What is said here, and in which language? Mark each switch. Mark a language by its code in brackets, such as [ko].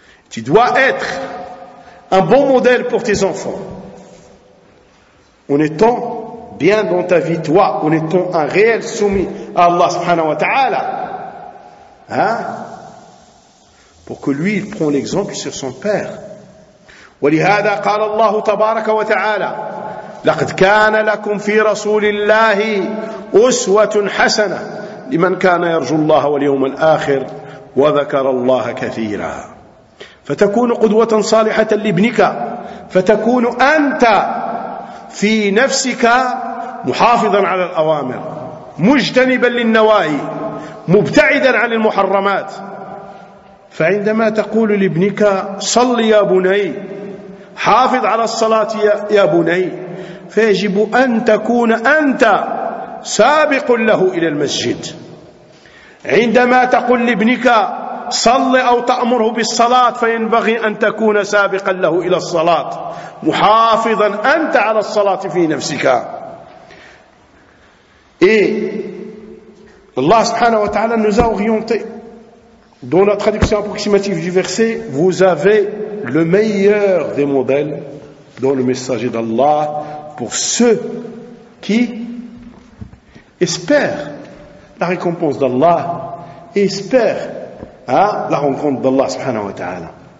[fr] Tu dois être un bon modèle pour tes enfants. En étant bien dans ta vie, toi, en étant un réel soumis à Allah subhanahu wa ta'ala. Hein? Pour que lui, il prend l'exemple sur son père. [ar] وَلِهَذَا قَالَ اللَّهُ تَبَارَكَ وَتَعَالَى لَقَدْ كَانَ لَكُمْ فِي رَسُولِ اللَّهِ أُسْوَةٌ حَسَنَةٌ لِمَنْ كَانَ يَرْجُو اللَّهَ وَالْيَوْمَ الْآخِرِ وَذَكَرَ اللَّهَ كَثِيرًا فَتَكُونُ قُدْوَةً صَالِحَةً لِابْنِكَ فَتَكُونُ أَنْتَ في نفسك محافظا على الأوامر مجتنبا للنواهي مبتعدا عن المحرمات فعندما تقول لابنك صل يا بني حافظ على الصلاة يا بني فيجب أن تكون أنت سابق له إلى المسجد عندما تقول لابنك صل أو تأمره بالصلاة فينبغي أن تكون سابقا له إلى الصلاة محافظا أنت على الصلاة في نفسك. [fr] Et Allah subhanahu wa ta'ala nous a orienté dans la traduction approximative du verset, vous avez le meilleur des modèles dans le messager d'Allah pour ceux qui espèrent la récompense d'Allah et espèrent la rencontre d'Allah subhanahu wa ta'ala.